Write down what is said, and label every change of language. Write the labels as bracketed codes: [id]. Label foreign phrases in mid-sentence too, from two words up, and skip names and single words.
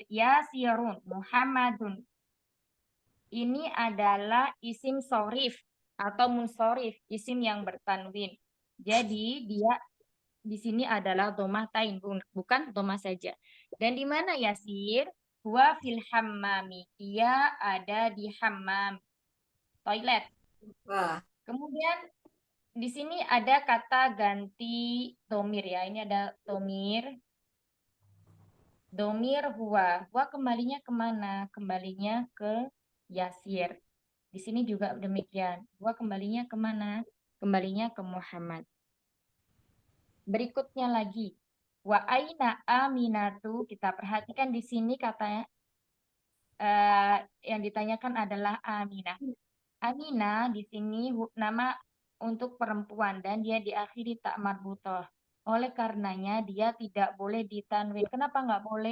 [ar] ياسرٌ محمدٌ. [id] Ini adalah isim sorif atau munsorif, isim yang bertanwin. Jadi dia di sini adalah domah tain, bukan domah saja. Dan di mana yasir? [ar] هو في الحمام. [id] Dia ada di hammam, toilet. Wah, Kemudian di sini ada kata ganti domir ya. Ini ada domir. Domir huwa. Huwa kembalinya kemana? Kembalinya ke Yasir. Di sini juga demikian. Huwa kembalinya kemana? Kembalinya ke Muhammad. Berikutnya lagi. [ar] وأين آمنة. [id] Kita perhatikan di sini katanya yang ditanyakan adalah Aminah. Aminah di sini nama untuk perempuan dan dia diakhiri tak marbutoh. Oleh karenanya dia tidak boleh ditanwin. Kenapa nggak boleh?